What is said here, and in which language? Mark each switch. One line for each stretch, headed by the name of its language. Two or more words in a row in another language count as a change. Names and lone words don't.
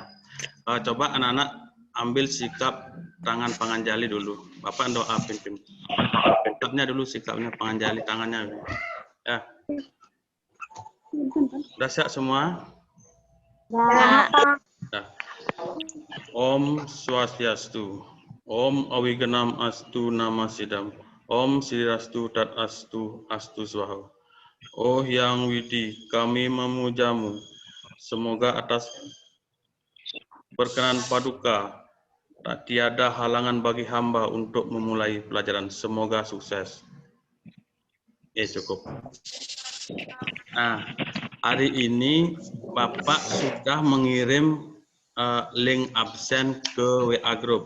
Indonesian: Coba anak-anak ambil sikap tangan Panganjali dulu. Bapak doa pimpin. Sikapnya dulu, sikapnya Panganjali tangannya. Ya. Sudah siap semua? Ya. Ya.
Sanskrit: Om Swastiastu. Om Awiganam Astu Namasidam. Om Sirastu Tat Astu Astu Swaha.
Indonesian: Oh Yang Widi, kami memujamu. Semoga atas berkenan Paduka, tak tiada halangan bagi hamba untuk memulai pelajaran. Semoga sukses. Cukup. Nah, hari ini Bapak sudah mengirim link absen ke WA Group.